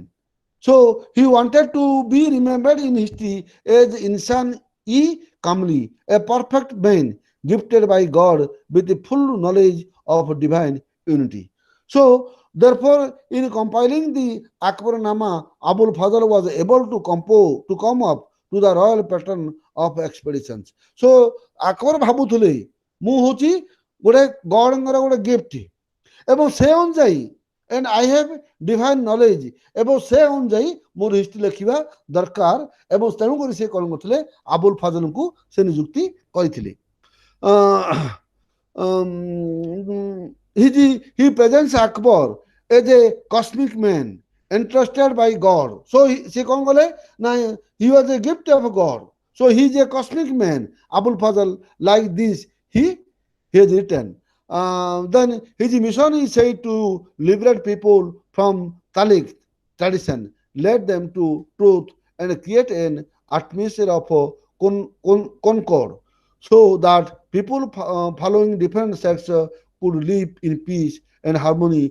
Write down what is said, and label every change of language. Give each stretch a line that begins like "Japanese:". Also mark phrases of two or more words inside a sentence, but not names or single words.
English: So he wanted to be remembered in history as
Arabic: إنسان كاملي,
English: a perfect man gifted by God with the full knowledge of divine unity. So therefore, in compiling the Akbarnama, Abul Fazl was able to come up to the royal pattern of expeditions.
Odia: So Akbar ଭାବୁଥିଲେ ମୁଁ ହଉଛି ଗୋଟେ ଗଡଙ୍କର ଗୋଟେ ଗିଫ୍ଟ ଏବଂ ସେ ଅନୁଯାୟୀ
English: and I have divine knowledge
Odia: ଏବଂ ସେ ଅନୁଯାୟୀ ମୋର ହିଷ୍ଟ୍ରି ଲେଖିବା ଦରକାର ଏବଂ ତେଣୁକରି ସେ କ'ଣ କରୁଥିଲେ ଆବୁଲ ଫାଜଲଙ୍କୁ ସେ ନିଯୁକ୍ତି କରିଥିଲେ.
English: He presents Akbar as a cosmic man entrusted by God. So
Odia: ସେ କ'ଣ କଲେ ନା
English: he was a gift of God. So he is a cosmic man. Abul Fazl, like this, he has written. Then his mission is said to liberate people from Talik tradition, lead them to truth, and create an atmosphere of concord, so that people following different sects could live in peace and harmony.